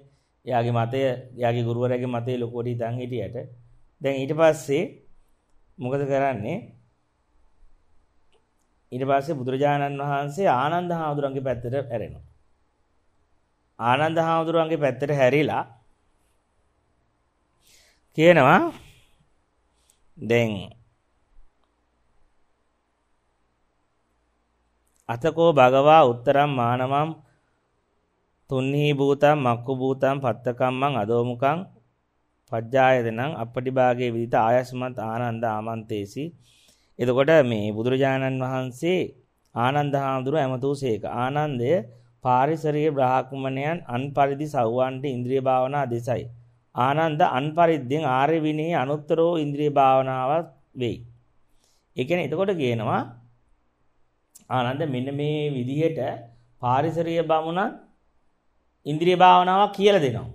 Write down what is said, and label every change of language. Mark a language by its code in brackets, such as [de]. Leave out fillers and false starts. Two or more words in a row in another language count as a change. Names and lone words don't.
[si] එයාගේ මතය, එයාගේ ගුරුවරයාගේ මතය ලොකෝටි ඉඳන් හිටියට දැන් ඊට පස්සේ මොකද කරන්නේ? ඊට පස්සේ බුදුරජාණන් වහන්සේ ආනන්ද හාමුදුරන්ගේ පැත්තට හැරෙනවා. ආනන්ද හාමුදුරන්ගේ පැත්තට හැරිලා කියනවා දැන් [pi] අතකෝ භගවා උත්තරම් මානවම් තුන්හි භූතං මක්ඛු භූතං පත්තකම්මං අදෝමුකං පජ්ජායතනං අපටිභාගේ විදිත ආයස්මත් ආනන්ද ආමන්තේසි. [si] එතකොට මේ බුදුරජාණන් වහන්සේ ආනන්ද හාමුදුරුව ඇමතූසේක. ආනන්දය පාරිසරීය බ්‍රාහ්මණයන් අන් පරිදි සව්වන්ට ඉන්ද්‍රිය භාවනා දෙසයි. ආනන්ද අන් පරිද්දෙන් ආර්ය විනී අනුත්තරෝ ඉන්ද්‍රිය භාවනාවක් වෙයි. ඒ කියන්නේ එතකොට කියනවා ආනන්ද මෙන්න මේ විදිහට පාරිසරීය බමුණ ඉන්ද්‍රිය භාවනාවක් කියලා දෙනවා.